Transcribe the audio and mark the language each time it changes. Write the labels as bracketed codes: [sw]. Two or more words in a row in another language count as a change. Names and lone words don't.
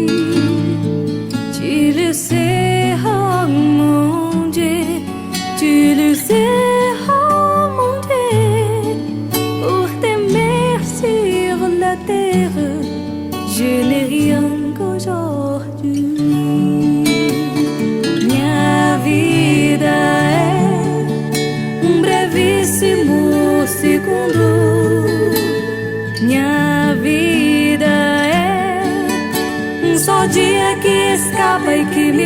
[fr] Tu le sais, oh mon Dieu, tu le sais, oh mon Dieu, pour t'aimer sur la terre, je n'ai rien qu'aujourd'hui. [pt] Minha vida é brevíssimo segundo. Minha vida é só dia que escapa e que me